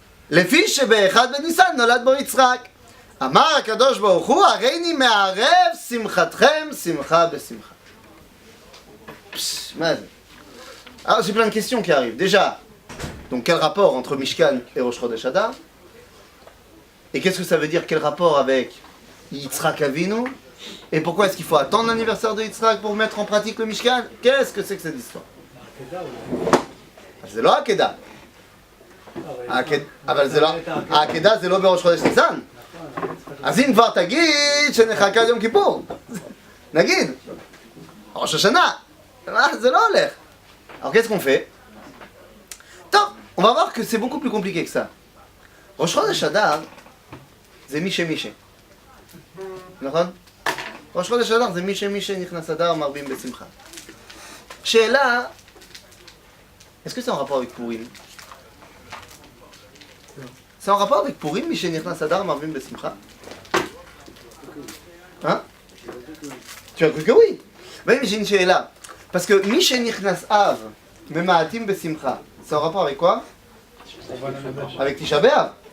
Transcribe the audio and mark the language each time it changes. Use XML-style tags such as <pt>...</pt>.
<he>לפי שבאחד בניסן נולד בו יצחק. אמר הקדוש ברוך הוא, הריני מערב שמחתכם שמחה בשמחה.</he> <fr>Alors j'ai plein de questions qui arrivent. Déjà, donc quel rapport entre Mishkan et Rosh Chodesh Hadar? Et qu'est-ce que ça veut dire, quel rapport avec Yitzhak Avinu? Et pourquoi est-ce qu'il faut attendre l'anniversaire de Yitzhak pour mettre en pratique le Mishkan? Qu'est-ce que c'est que cette histoire?</fr> <he>זה לא העקדה. אבל זה לא, העקדה זה לא בראש חודש ניסן. אז אם כבר תגיד שנחכה עד יום כיפור, נגיד, ראש השנה, זה לא הולך.</he> <fr>Alors qu'est-ce qu'on fait? Top, on va voir que c'est beaucoup plus compliqué que ça. Rosh Chodesh Hadar, c'est Miché Miché.</fr> <he>נכון? ראש חודש אדר זה מי שנכנס אדר מרבים בשמחה.</he> <fr>שאלה, est-ce que c'est en rapport avec Purim? C'est en rapport avec Purim,</fr> <he>מי שנכנס אדר מרבים בשמחה?</he> <fr>Hein? Tu as cru que oui? Oui, mais j'ai une שאלה. Parce que</fr> <he>מי שנכנס אב ממעטים בשמחה,</he> <fr>c'est en rapport avec quoi? Avec Tisha B'Av.</fr>